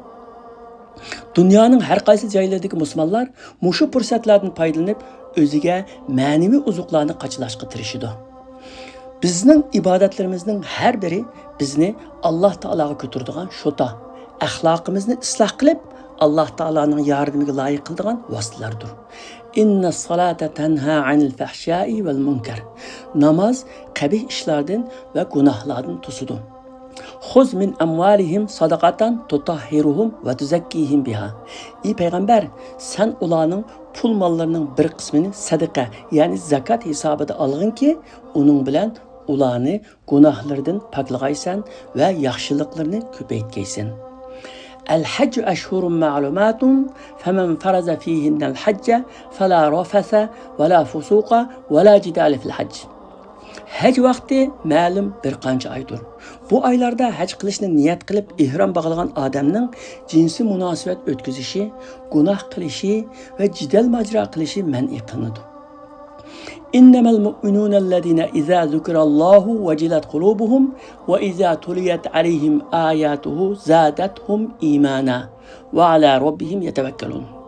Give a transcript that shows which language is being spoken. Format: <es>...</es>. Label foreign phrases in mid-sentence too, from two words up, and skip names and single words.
<uz>Dunyoning har qaysi joylaridagi musulmonlar mushu fursatlardan foydalanib, o'ziga ma'naviy uzuqlarni qachlashga tirishadi. Bizning ibodatlarimizning har biri bizni Alloh taologa ko'taradigan shota, axloqimizni isloh qilib, Alloh taoloning yordamiga loyiq qiladigan vositalardir.</uz> <ar>إن الصلاة تنهى عن الفحشاء والمنكر.</ar> <uz>Namoz qabih ishlardan va gunohlardan to'sidi.</uz> <ar>خذ من أموالهم صدقة تطهرهم وتزكيهم بها.</ar> <uz>Ey payg'ambar, sen ularning pul mollarining bir qismini sadaqa, ya'ni zakat hisobida olginki, uning bilan ularni gunohlardan poklag'aysan va yaxshiliklarni ko'paytgaysan.</uz> <ar>الحج أشهر معلومات فمن فرز فيهن الحج فلا رفث ولا فسوق ولا جدال في الحج.</ar> <uz>Hac vaqti ma'lum bir qancha oydir. Bu oylarda haj qilishni niyat qilib ihrom bog'lagan odamning jinsiy munosabat o'tkazishi, gunoh qilishi va jidal majro qilishi man'i qilinadi.</uz> <ar>إنما المؤمنون الذين إذا ذكر الله وجلت قلوبهم وإذا تليت عليهم آياته زادتهم إيمانا وعلى ربهم يتوكلون.</ar>